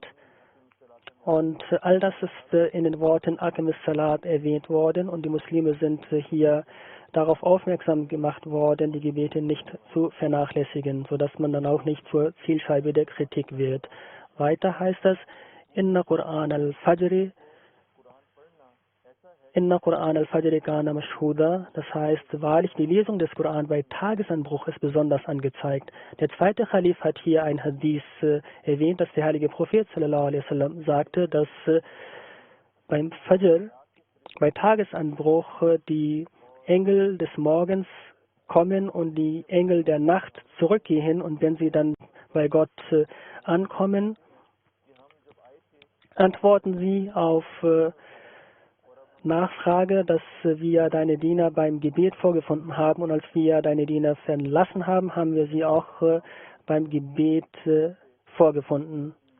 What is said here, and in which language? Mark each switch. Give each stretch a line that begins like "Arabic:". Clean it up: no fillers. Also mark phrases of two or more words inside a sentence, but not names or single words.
German: Und all das ist in den Worten
Arabic: أقم الصلاة
German: erwähnt worden und die Muslime sind hier darauf aufmerksam gemacht worden, die Gebete nicht zu vernachlässigen, sodass man dann auch nicht zur Zielscheibe der Kritik wird. Weiter heißt es,
Arabic: إن قرآن الفجر كان مشهودا.
German: Das heißt, wahrlich die Lesung des Koran bei Tagesanbruch ist besonders angezeigt. Der zweite Khalif hat hier ein Hadith erwähnt, dass der heilige Prophet
Arabic: صلى الله عليه وسلم
German: sagte, dass beim Fajr, bei Tagesanbruch, die Engel des Morgens kommen und die Engel der Nacht zurückgehen und wenn sie dann bei Gott ankommen, antworten sie auf Nachfrage, dass wir deine Diener beim Gebet vorgefunden haben, und als wir deine Diener verlassen haben, haben wir sie auch beim Gebet vorgefunden.